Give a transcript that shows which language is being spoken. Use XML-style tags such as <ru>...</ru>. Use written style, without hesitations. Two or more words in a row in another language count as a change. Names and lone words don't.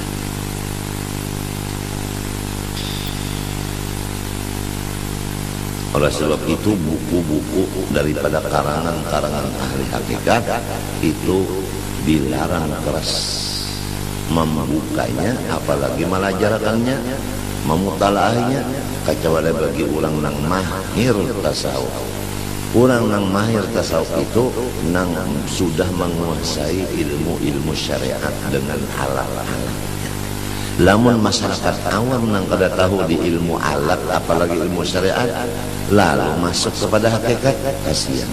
<id>Oleh sebab itu buku-buku daripada karangan-karangan ahli hakikat itu dilarang keras membukanya, apalagi melajarakannya, memutalaahnya, kecuali bagi orang nang mahir tasawuf. Orang nang mahir tasawuf itu nang sudah menguasai ilmu-ilmu syariat dengan alat-alatnya.</id> <bjn>Lamun masyarakat awam nang kada tahu di ilmu alat, apalagi ilmu syariat, lalu masuk kepada hakikat, kasihan.</bjn>